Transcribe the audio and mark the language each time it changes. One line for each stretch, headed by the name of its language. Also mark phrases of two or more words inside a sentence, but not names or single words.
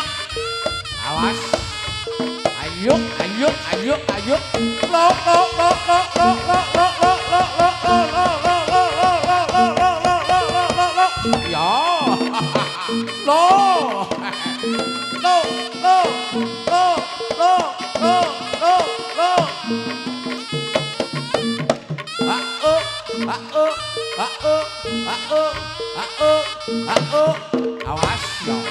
Indonesian: Awas. Ayo, ayo, ayo, ayo. Lo. Yo. Lo. Awas yo.